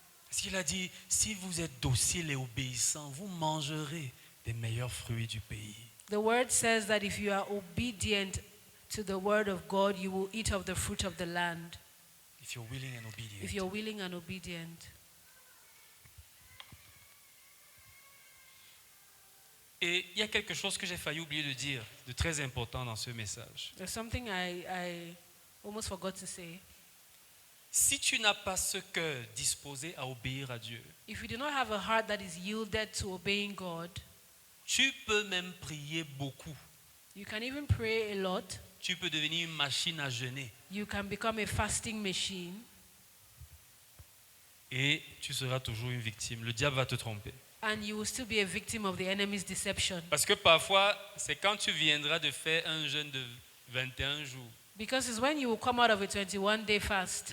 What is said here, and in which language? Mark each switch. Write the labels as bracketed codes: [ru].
[fr] Parce qu'il a dit, si vous êtes docile et obéissant, vous mangerez des meilleurs fruits du pays. [en] The word says that if you are obedient to the word of God, you will eat of the fruit of the land. If you're willing and obedient. If you're willing and obedient. [fr] Et il y a quelque chose que j'ai failli oublier de dire, de très important dans ce message. [en] There's something I almost forgot to say. [fr] Si tu n'as pas ce cœur disposé à obéir à Dieu, [en] If you do not have a heart that is yielded to obeying God, [fr] tu peux même prier beaucoup. [en] you can even pray a lot. [fr] Tu peux devenir une machine à jeûner. [en] You can become a fasting machine. [fr] Et tu seras toujours une victime. Le diable va te tromper. [en] And you will still be a victim of the enemy's deception. [fr] Parce que parfois, c'est quand tu viendras de faire un jeûne de 21 jours. [en] Because it's when you will come out of a 21-day fast.